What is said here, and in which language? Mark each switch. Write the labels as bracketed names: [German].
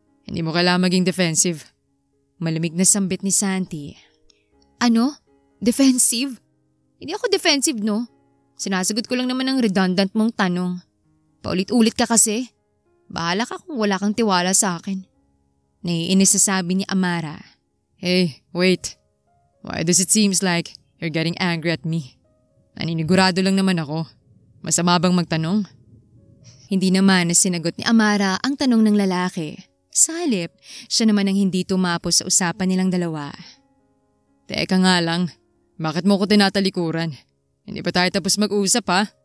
[Filipino] Hindi mo kailangan maging defensive. Malamig na sambit ni Santi. Ano? Defensive? Hindi ako defensive, no? Sinasagot ko lang naman ang redundant mong tanong. Paulit-ulit ka kasi. Bahala ka kung wala kang tiwala sa akin. Naiinis sa sabi ni Amara. [English] Hey, wait. Why does it seems like you're getting angry at me? [Filipino] Naninigurado lang naman ako. Masama bang magtanong? Hindi naman na sinagot ni Amara ang tanong ng lalaki. Sa halip, siya naman ang hindi tumapos sa usapan nilang dalawa. Teka nga lang, bakit mo ko tinatalikuran? Hindi pa tayo tapos mag-usap ha?